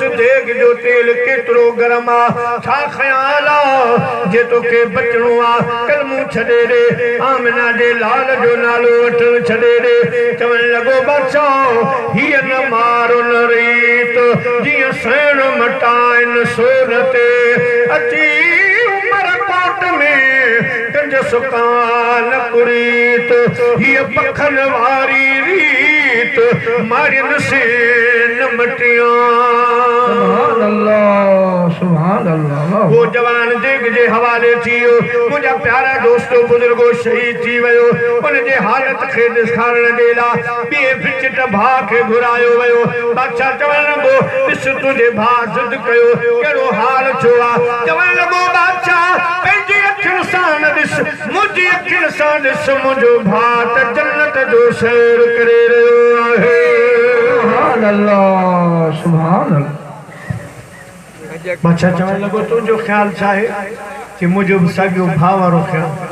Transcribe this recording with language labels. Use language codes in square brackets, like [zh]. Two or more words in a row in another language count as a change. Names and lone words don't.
[sd] देग जो तेल केतिरो गरम आहे छा ख़्याल आहे जे तोखे बचणो आहे कलमो छॾे ॾे आमिना जे लाल जो नालो वठणु छॾे ॾे चवण लॻो बादशाह हीअ न मारो न रीत जीअं सैण मटाइनि सोन ते अची उमरकोट में गंज सुकान कुरीत हीअ पखन वारी रीत मारियनि से न मटियां [ar] سبحان الله سبحان الله [sd] वो जवान देग जे हवाले थी वियो मुंहिंजा प्यारा दोस्तो बुजुर्गो शहीद थी वियो उनजे हालत खे ॾेखारण जे लाइ ॿिए विचट भाउ खे घुरायो वियो बादशाह चवण लॻो ॾिस तुंहिंजे भाउ ज़िद कयो कहिड़ो हाल थियो आहे चवण लॻो बादशाह पंहिंजी अखियुनि सां न ॾिस मुंहिंजी अखियुनि सां ॾिस मुंहिंजो भाउ त जन्नत जो सैर करे रहियो आहे [ar] سبحان الله سبحان الله [sd] बादशाह चवण लॻो तुंहिंजो ख़्याल छा आहे कि मुंहिंजो बि साॻियो भाउ वारो ख़्याल